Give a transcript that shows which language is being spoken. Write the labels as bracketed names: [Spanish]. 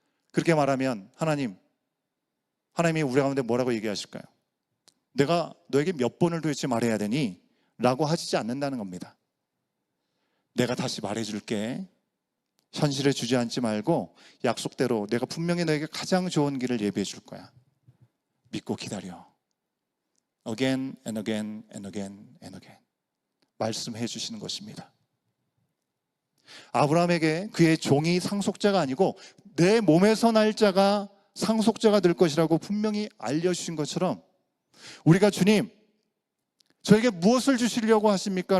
[Korean] 그렇게 말하면 하나님이 우리 가운데 뭐라고 얘기하실까요? 내가 너에게 몇 번을 도대체 말해야 되니? 라고 하시지 않는다는 겁니다. 내가 다시 말해줄게. 현실에 주저앉지 말고 약속대로 내가 분명히 너에게 가장 좋은 길을 예비해 줄 거야. 믿고 기다려. [English] Again and again and again and again. [Korean] 말씀해 주시는 것입니다. 아브라함에게 그의 종이 상속자가 아니고 내 몸에서 날 자가 상속자가 될 것이라고 분명히 알려주신 것처럼 우리가 주님, 저에게 무엇을 주시려고 하십니까?